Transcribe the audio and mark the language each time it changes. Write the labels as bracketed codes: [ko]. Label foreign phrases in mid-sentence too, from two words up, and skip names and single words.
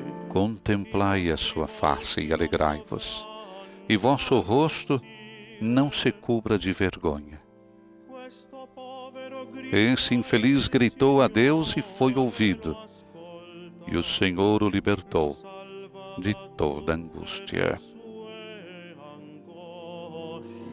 [pt] Contemplai a sua face e alegrai-vos, e vosso rosto não se cubra de vergonha. [it] Questo povero grido [pt] Esse infeliz gritou a Deus e foi ouvido, e o Senhor o libertou de toda angústia. [it] sue angosce.